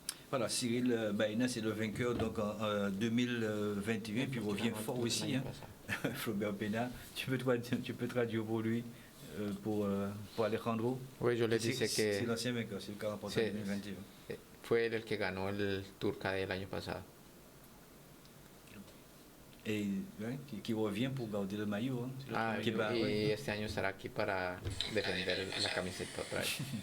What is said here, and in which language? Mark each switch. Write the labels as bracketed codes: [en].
[fr] Voilà, Cyril Baena, c'est le vainqueur donc en 2021, puis il revient fort aussi. Hein. Flaubert Pena, tu peux traduire pour lui, pour Alejandro. Oui, je le disais que c'est l'ancien vainqueur, c'est le cas remporté en 2021. [es] Fue el que ganó el Tour KD el año pasado. [fr] Et qui revient pour garder le maillot. Hein. [es] Y este año estará aquí para defender la camiseta otra vez.